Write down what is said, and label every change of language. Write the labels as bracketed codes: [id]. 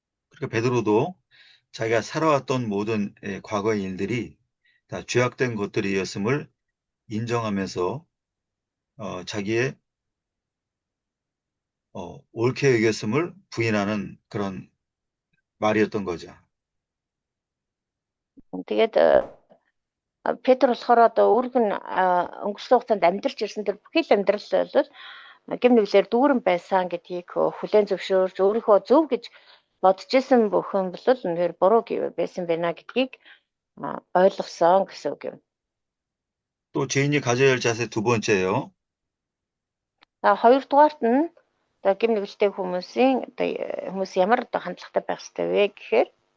[ko] 그러니까 베드로도 자기가 살아왔던 모든 과거의 일들이 다 죄악된 것들이었음을 인정하면서 자기의 옳게 여겼음을 부인하는 그런 말이었던 거죠. [mn] Тэгээд Петр болохоор өөрөг нь өнгөрсөн хугацаанд амьдарч ирсэн тэр бүхий л амьдрал бол гим нүглээр дүүрэн байсан гэдгийг хүлээн зөвшөөрж өөрийнхөө зөв гэж бодож исэн бүхэн бол үнэхээр буруу байсан байна гэдгийг ойлгосон гэсэн үг юм. [ko] 또 죄인이 가져야 할 자세 두 번째요. [mn] Хоёрдугаарт нь одоо гим нүгэлтэй хүмүүсийн одоо хүмүүс ямар одоо хандлагатай байх ёстой вэ гэхээр